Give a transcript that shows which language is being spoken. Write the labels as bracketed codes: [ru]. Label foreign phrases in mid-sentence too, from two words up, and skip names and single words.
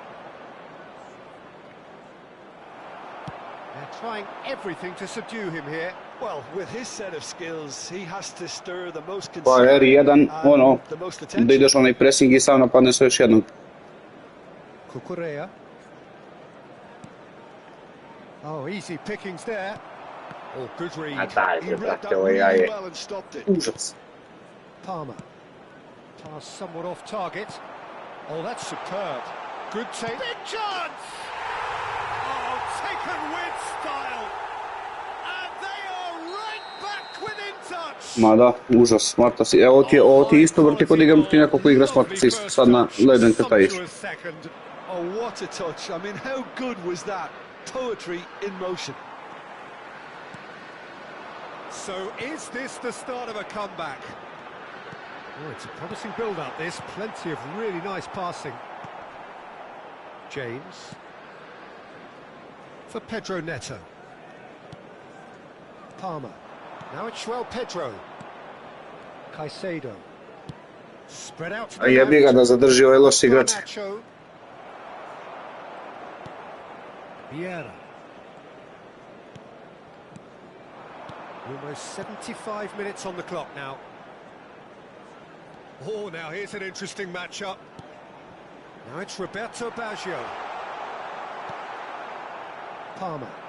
[en] They're trying everything to subdue him here. Well, with his set of skills, he has to stir the most [hr] Pa [en] concern [hr] R1, ono, [en] the most [hr] da [en] attention. [hr] ideš onaj pressing i sam napadne sve još jednom. [en] Cucurella. Oh, easy pickings there. Oh, good read. [hr] A daj, [en] He read [hr] brate, [en] that [hr] ovo [en] really [hr] je [en] well and stopped it. [hr] užas. [en] Palmer. Pass somewhat off target. Oh, that's superb. Good take. Big chance! Oh, taken with style. And they are right back within touch. [hr] Ma da, užas, Smart Assist. Evo ti je isto vrti kod igram protiv nekog ko igra Smart Assist, sad na Legend kad tajiš. [en] Oh, what a touch. I mean, how good was that? Poetry in motion. So is this the start of a comeback? Oh, it's a promising build-up, this. Plenty of really nice passing. James. For Pedro Neto. Palmer. Now it's João Pedro. Caicedo. Spread out to [hr] A [en] the [hr] jebi ga [en] left. [hr] da zadrži ovaj loš igrač. [en] Garnacho. Vieira. Almost 75 minutes on the clock now. Oh, now here's an interesting matchup. Now it's Roberto Baggio. Palmer.